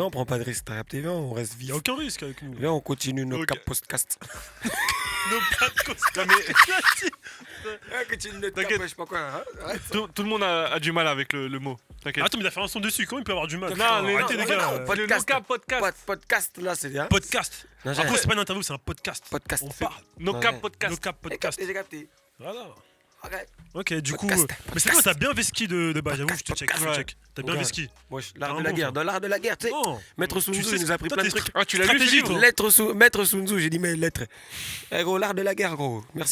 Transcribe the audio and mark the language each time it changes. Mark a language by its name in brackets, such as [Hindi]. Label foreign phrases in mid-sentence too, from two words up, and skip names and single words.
[French] viens, on prend pas de risque, t'as capté, viens, on reste vif. Y'a aucun risque avec nous. Viens, on continue nos Ok. cap podcast. Nos podcasts. Non, mais Continue notre T'inquiète. je sais pas quoi. Hein. tout le monde a du mal avec le mot. T'inquiète. Attends, mais il a fait un son dessus, comment il peut avoir du mal Non, mais Arrêtez non, les gars. non, Le podcast. no-cap podcast. Podcast, là, c'est bien. Podcast. Non, Après, c'est pas une interview, c'est un podcast. Podcast. On parle. No-cap Ouais. podcast. Nos cap J'ai podcast. capté, j'ai capté. Voilà. Ok. Ok, du coup. Podcast. Mais c'est quoi, t'as bien Veski de base, j'avoue, je te check. podcast. T'as bien Ouais. Veski. Moi, l'art T'es de un la bon, guerre. ça. Dans l'art de la guerre, tu sais. Non. Maître Sun Tu Tzu, sais, il nous a appris toi, plein de t'es trucs. Ah, tu l'as lu ce Stratégie, livre? toi. Maître Sun Tzu, j'ai dit mes lettres. Eh gros, l'art de la guerre, gros.